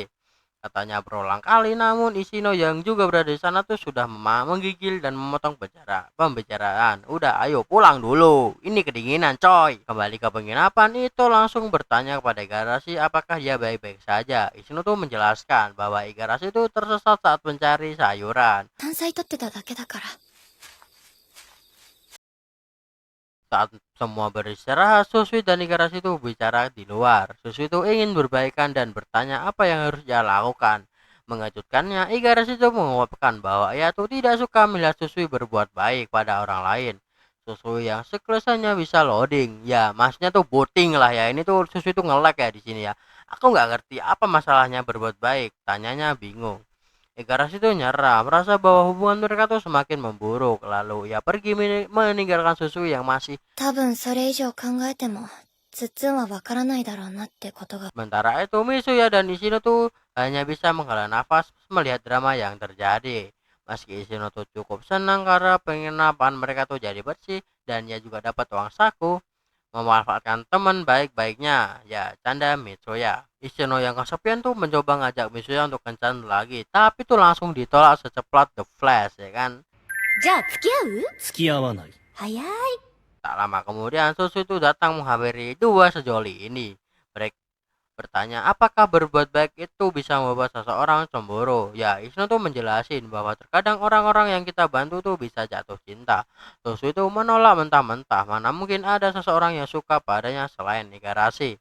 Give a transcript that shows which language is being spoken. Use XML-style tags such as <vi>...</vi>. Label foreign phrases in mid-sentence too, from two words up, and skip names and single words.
<id>Katanya berulang kali, namun Ishino yang juga berada di sana tuh sudah menggigil dan memotong pembicaraan. Udah, ayo pulang dulu. Ini kedinginan, coy. Kembali ke penginapan, itu langsung bertanya kepada Igarashi apakah dia baik-baik saja. Ishino tuh menjelaskan bahwa Igarashi itu tersesat saat mencari sayuran.</id> <ja>山菜取ってただけだから。</ja> <id>Saat semua beristirahat, Susui dan Igarashi itu bicara di luar. Susui itu ingin berbaikan dan bertanya apa yang harus dia lakukan. Mengejutkannya, Igarashi itu mengungkapkan bahwa ia tuh tidak suka melihat Susui berbuat baik pada orang lain. Susui yang sekelesanya bisa loading. Ya, maksudnya tuh booting lah ya. Ini tuh Susui itu nge-lag ya di sini ya. Aku nggak ngerti apa masalahnya berbuat baik. Tanyanya bingung. Igarashi itu nyerah, merasa bahwa hubungan mereka tuh semakin memburuk. Lalu ia pergi meninggalkan Susui yang masih.</id> <ja>多分それ以上考えても、つっつんはわからないだろうなってことが。</ja> <id>Sementara itu Mitsuya dan Ishino tuh hanya bisa menghela nafas melihat drama yang terjadi. Meski Ishino tuh cukup senang karena penginapan mereka tuh jadi bersih dan ia juga dapat uang saku, memanfaatkan teman baik-baiknya. Ya, canda Mitsuya. Ishino yang kesepian tuh mencoba ngajak Mitsuya untuk kencan lagi, tapi tuh langsung ditolak secepat The Flash, ya kan?</id> <ja>じゃあ付き合う？付き合わない。早い。</ja> <id>Tak lama kemudian Susu itu datang menghampiri dua sejoli ini. Mereka bertanya apakah berbuat baik itu bisa membuat seseorang cemburu. Ya, Ishino tuh menjelasin bahwa terkadang orang-orang yang kita bantu tuh bisa jatuh cinta. Susu itu menolak mentah-mentah, mana mungkin ada seseorang yang suka padanya selain Igarashi.</id>